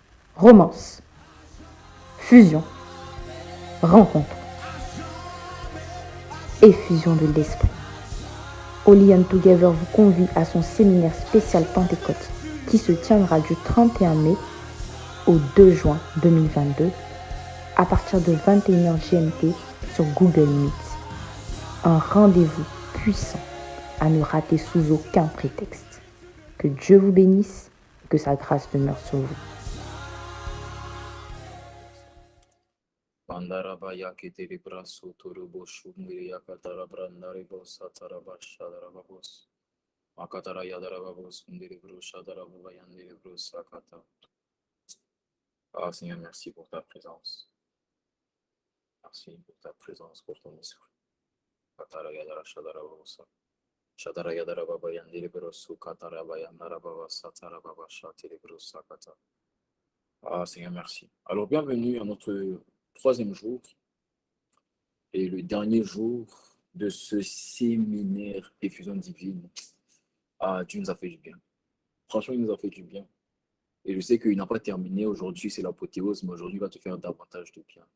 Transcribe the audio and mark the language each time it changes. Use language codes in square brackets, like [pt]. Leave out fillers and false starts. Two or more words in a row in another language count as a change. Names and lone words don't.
[fr] Romance, fusion, rencontre, effusion de l'esprit. Holy and Together vous convie à son séminaire spécial Pentecôte qui se tiendra du 31 mai au 2 juin 2022 à partir de 21h GMT sur Google Meet. Un rendez-vous puissant à ne rater sous aucun prétexte. Que Dieu vous bénisse et que sa grâce demeure sur vous. Pandarabaya keteri braso turubo shumiri yakatara brandarebo sataraba shadarabos. Makatara yadarabos ndiri brusha darababa yandiri brusakata. Ah Seigneur, merci pour ta présence. Merci pour ta présence, pour ton esprit. Katara yadara shadarabosa. Shadara yadarababa yandiri brusu kataraba yandarababa satarababa shatiri brusakata. Ah Seigneur, merci. Alors bienvenue à notre troisième jour et le dernier jour de ce séminaire Effusion divine. Ah, Dieu nous a fait du bien. Franchement, il nous a fait du bien. Et je sais qu'il n'a pas terminé. Aujourd'hui, c'est l'apothéose, mais aujourd'hui, il va te faire davantage de bien.